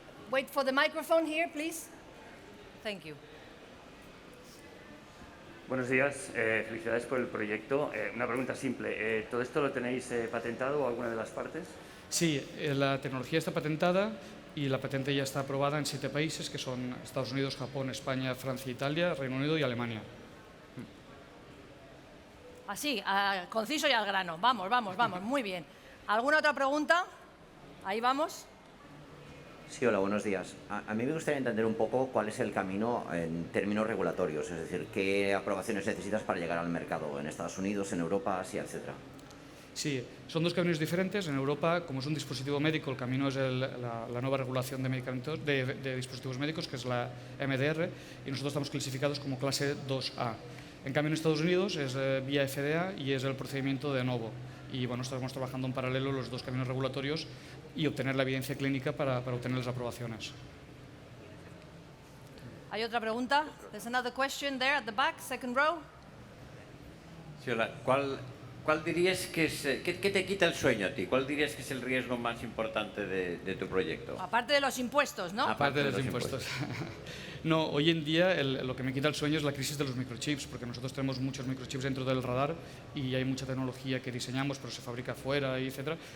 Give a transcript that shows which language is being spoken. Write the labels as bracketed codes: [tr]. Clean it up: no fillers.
[en] Wait for the microphone here, please. Thank you. [es] Buenos días, felicidades por el proyecto. Una pregunta simple, ¿todo esto lo tenéis patentado o alguna de las partes? Sí, la tecnología está patentada y la patente ya está aprobada en 7 países, que son Estados Unidos, Japón, España, Francia, Italia, Reino Unido y Alemania. Así, conciso y al grano. Vamos, vamos, vamos. Muy bien. ¿Alguna otra pregunta? Ahí vamos. Sí, hola, buenos días. A mí me gustaría entender un poco cuál es el camino en términos regulatorios, es decir, qué aprobaciones necesitas para llegar al mercado en Estados Unidos, en Europa, Asia, etcétera. Sí, son 2 caminos diferentes. En Europa, como es un dispositivo médico, el camino es la nueva regulación de medicamentos, de dispositivos médicos, que es la MDR, y nosotros estamos clasificados como clase 2A. En cambio, en Estados Unidos es vía FDA y es el procedimiento de novo. Y bueno, estamos trabajando en paralelo los 2 caminos regulatorios y obtener la evidencia clínica para obtener las aprobaciones. ¿Hay otra pregunta? [en] There's another question there at the back, second row. [es] Sí, hola. ¿Cuál dirías que es, qué te quita el sueño a ti? ¿Cuál dirías que es el riesgo más importante de tu proyecto? Aparte de los impuestos, ¿no? Aparte de los impuestos. No, hoy en día lo que me quita el sueño es la crisis de los microchips, porque nosotros tenemos muchos microchips dentro del radar y hay mucha tecnología que diseñamos, pero se fabrica fuera, etc.